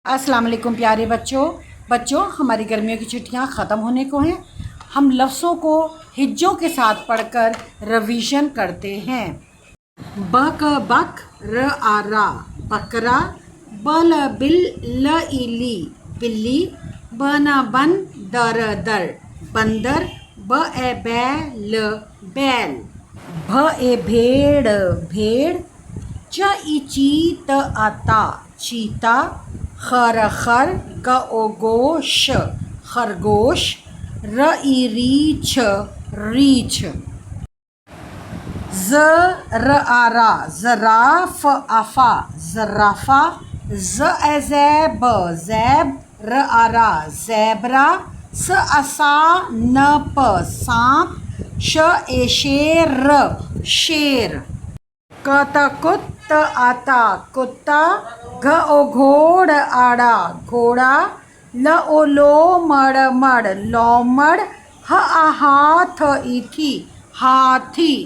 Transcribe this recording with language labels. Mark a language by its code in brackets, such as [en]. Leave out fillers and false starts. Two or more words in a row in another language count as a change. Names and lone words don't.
[ur] السلام علیکم پیارے بچو ہماری گرمیوں کی چھٹیاں ختم ہونے کو ہیں. ہم لفظوں کو ہجوں کے ساتھ پڑھ کر ریویژن کرتے ہیں. بک بک ر آ را بکرا، بل بل ل الی بلی، بنا بن در در بندر، ب اے بیل بیل، بھ اے بھیڑ بھیڑ، چ ای چیت آتا چیتا، خر خر، گ او گوش خرگوش, ر ای ریچھ ریچھ, ز ر آ را زراف آفا زرافہ، ز اے زیب زیب, ر آ را زیبرا، س اسا ن پ سانپ، ش اے شیر شیر، کت کت آتا کتا، گھ او گھوڑ آڑا گھوڑا، ل او لو مڑ مڑ لومڑ، ہ آ ہاتھ ایتھی ہاتھی.